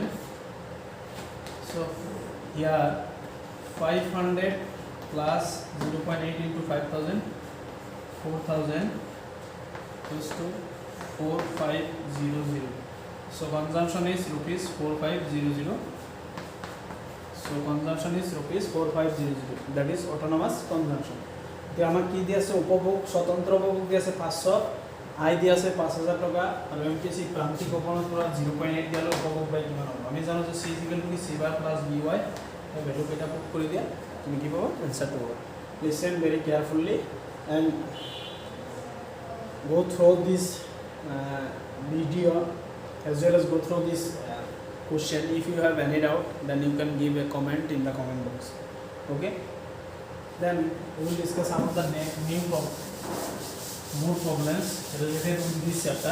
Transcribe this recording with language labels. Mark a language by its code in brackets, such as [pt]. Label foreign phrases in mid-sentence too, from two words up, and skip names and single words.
[en] So here 500 plus 0.8 into 5000, 4000 equals to 4500. So consumption is rupees 4500. So consumption is rupees 4500. That is autonomous consumption. [as] তো আমাক কি দি আছে উপভোগ স্বতন্ত্র উপভোগ দি আছে 500, আই দি আছে 5000 টাকা আৰু এমপিসি প্রান্তিক উপভোগ পৰা 0.8 দিলে উপভোগ বাই কিমান হ'ব আমি জানো যে [en] c equal to c bar plus by [as] এই ভ্যালু কেটা পুট কৰি দিয়া তুমি কি পাবা आंसर পাবা. [en] Listen very carefully and go through this video as well as go through this question. If you have any doubt, then you can give a comment in the comment box. Okay, then we will discuss some of the more problems related to this chapter.